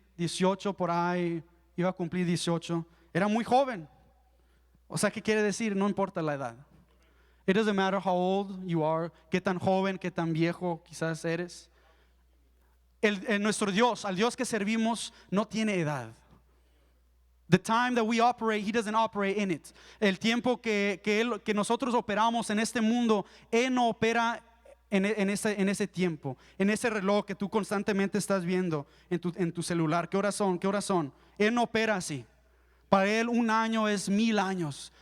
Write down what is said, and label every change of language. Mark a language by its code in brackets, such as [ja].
[es] 18 por ahí, iba a cumplir 18. Era muy joven. O sea, ¿qué quiere decir? No importa la edad. [en] It doesn't matter how old you are, [es] qué tan joven, qué tan viejo quizás eres. Nuestro Dios, al Dios que servimos, no tiene edad. [en] The time that we operate, He doesn't operate in it. [es] El tiempo que nosotros operamos en este mundo, Él no opera en ese tiempo, en ese reloj que tú constantemente estás viendo en tu celular. ¿Qué horas son? ¿Qué horas son? Él no opera así. Para Él un año es 1000 años.